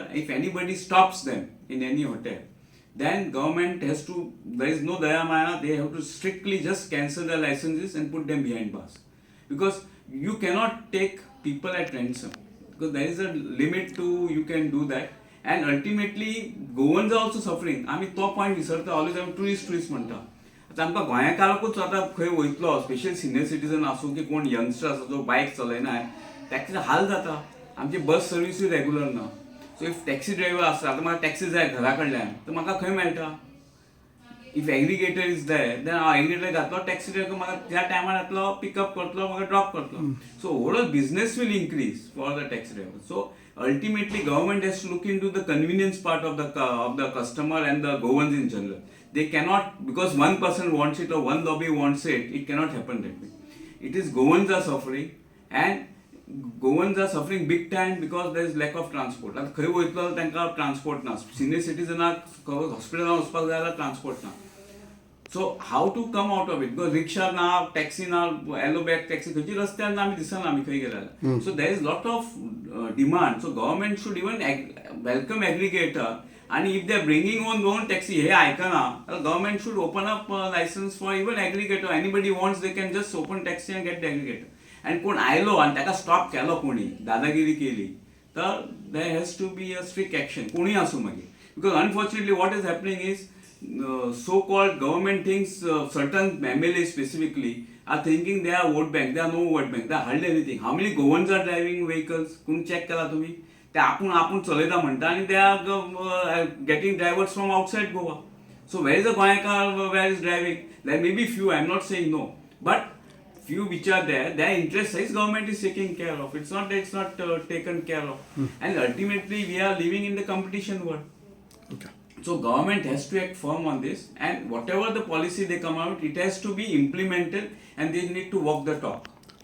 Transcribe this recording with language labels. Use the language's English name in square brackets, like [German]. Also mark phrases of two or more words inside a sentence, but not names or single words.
[English] If anybody stops them in any hotel, then government has to, there is no [Hindi] daya maya, [English] they have to strictly just cancel their licenses and put them behind bars. Because you cannot take people at ransom, because there is a limit to you can do that. And ultimately Goans are also suffering. [Konkani] आम्ही तो पॉईंट विसरता, ऑलवेज आम्ही टुरिस्ट म्हणटा. आतां आमकां गोंयाकाराकूच आतां खंय वयतलो, [English] special senior citizen [Konkani] आसूं की कोण यंगस्टर आसा जो बायक चलयना, ताका हाल जाता. आमची बस सर्विसूय रेगुलर ना. [English] so if taxi driver [Konkani] आसा, आतां म्हाका टॅक्सी जाय घरा कडल्यान, तर म्हाका खंय मेळटा? [English] If aggregator is there, then [Konkani] हांव एग्रीगेटर घातलो, [English] taxi driver [Konkani] म्हाका त्या टायमार येतलो, पिकअप करतलो, म्हाका ड्रॉप करतलो. [English] So overall business will increase for the taxi driver. सो ultimately government has to look into the convenience part of the customer and the Goans in general. They cannot, because one person wants it or one lobby wants it, it cannot happen that way. It is Goans are suffering, and Goans are suffering big time because there is lack of transport. [Konkani] आता खंय वयतलो तांकां ट्रान्सपोर्ट ना, सिनियर सिटीजनाक हॉस्पिटलान वचपाक जाय जाल्यार ट्रान्सपोर्ट ना. [English] So how to come out of it? Because rickshaw na, taxi na, yellow bag taxi, [Konkani] खंयची रस्त्यार ना, आमी दिसना आमी खंय गेल्यार. [English] So there is lot of demand. So government should even welcome aggregator. And if they are bringing on their own taxi, [Konkani] हे ऐकना, [English] government should open up license for even aggregator. Anybody wants, they can just open taxi and get the aggregator. [Konkani] And कोण आयलो आणि ताका स्टॉप केलो कोणी, दादागिरी केली, तर [English] there has to be a strict action. [Konkani] कोणी आसूं मागीर. [English] Because unfortunately what is happening is, so-called government thinks certain MLAs specifically are thinking they are vote bank. They are no vote bank. They are hardly anything. How many Goans are driving vehicles? [Konkani] कोण चेक केला तुम्ही? ते आपण चलयता म्हणटा आनी [English] they are getting drivers from outside Goa. So where is the Goan where is driving? There may be few, I'm not saying no. But few which are there, their interest is government is taking care of. It's not that it's not taken care of. And ultimately we are living in the competition world. Okay. So government has to act firm on this, and whatever the policy they come out, it has to be implemented and they need to walk the talk.